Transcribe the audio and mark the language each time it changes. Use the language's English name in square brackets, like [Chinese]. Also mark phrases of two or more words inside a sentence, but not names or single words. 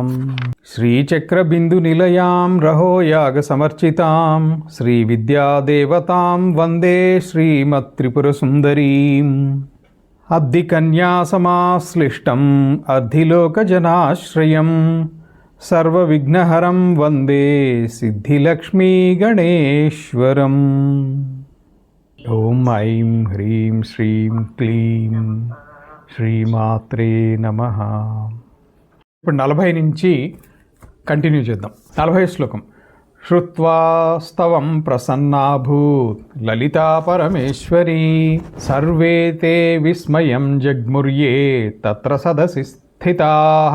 [Sanskrit] श्रीचक्रबिन्दुनिलयां रहोयागसमर्चितां श्रीविद्यादेवतां वन्दे श्रीमत्त्रिपुरसुन्दरीम्। अब्धिकन्यासमाश्लिष्टम् अर्धिलोकजनाश्रयं सर्वविघ्नहरं वन्दे सिद्धिलक्ष्मीगणेश्वरम्। ఓం ఐం హ్రీం శ్రీం క్లీం శ్రీమాత్రే నమః. [Telugu] ఇప్పుడు 40 నుంచి కంటిన్యూ చేద్దాం. 40 శ్లోకం. [Sanskrit] శ్రుత్వా స్తవం ప్రసన్నాభూత్ లలితా పరమేశ్వరీ సర్వే తే విస్మయం జగ్ముర్యే తత్ర సదసి స్థితాః.